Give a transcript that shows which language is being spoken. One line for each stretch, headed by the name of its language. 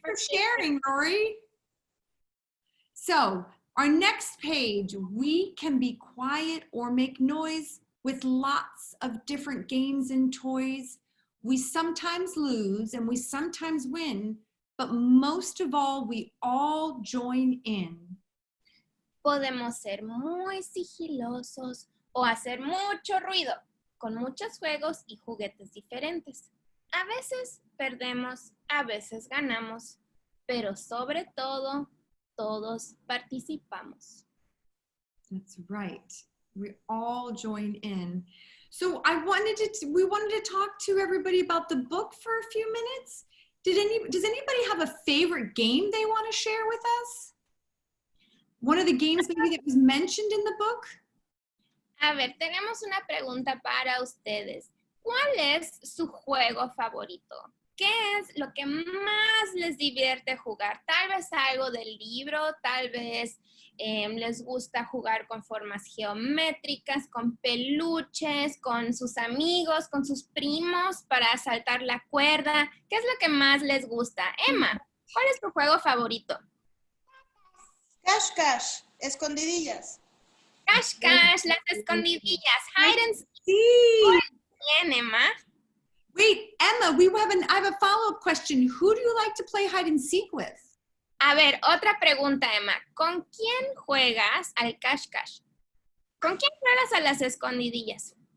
English: Thanks for sharing, Rory. So, our next page, we can be quiet or make noise with lots of different games and toys. We sometimes lose and we sometimes win, but most of all, we all join in.
Spanish: Podemos ser muy sigilosos o hacer mucho ruido con muchos juegos y juguetes diferentes. A veces perdemos, a veces ganamos, pero sobre todo, todos participamos.
English: That's right. We all join in. So we wanted to talk to everybody about the book for a few minutes. Does anybody have a favorite game they want to share with us? One of the games maybe that was mentioned in the book?
Spanish: A ver, tenemos una pregunta para ustedes. ¿Cuál es su juego favorito? ¿Qué es lo que más les divierte jugar? Tal vez algo del libro, tal vez les gusta jugar con formas geométricas, con peluches, con sus amigos, con sus primos para saltar la cuerda. ¿Qué es lo que más les gusta? Emma, ¿cuál es tu juego favorito? Cash, cash, escondidillas. Cash, cash, las escondidillas,
English: hide and seek.
Spanish: Sí. Bien, Emma.
English: Wait, Emma, I have a follow-up question. Who do you like to play hide and seek with?
Spanish: A ver, otra pregunta, Emma. ¿Con quién juegas al cash cash? ¿Con quién juegas a las escondidillas?